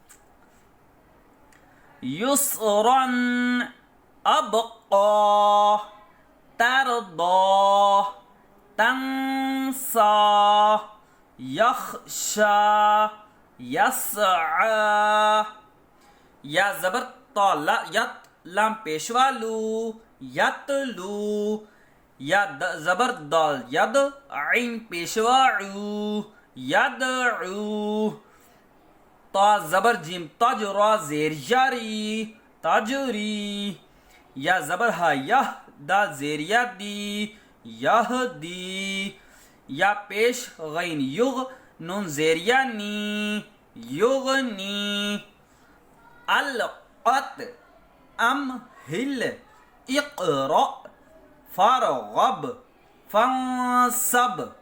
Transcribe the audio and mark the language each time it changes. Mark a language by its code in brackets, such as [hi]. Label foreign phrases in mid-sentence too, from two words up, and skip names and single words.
[ar] يسرا، أبقى، ترضى، تنسى، يخشى، يسعى، [ur] یا زبر تا یت، لام پیشوا لو، یتلو، یا زبر دال ید، عین پیشوا عو، یدعو، تا زبر جیم تج، را زیر یری، تجری، یا زبر ہا یہ، دال زیر یدی، یہدی، یا پیش غین یغ، نون زیر ینی، یغنی، [ar] القت، امہل، اقرأ، فرغب، فانصب،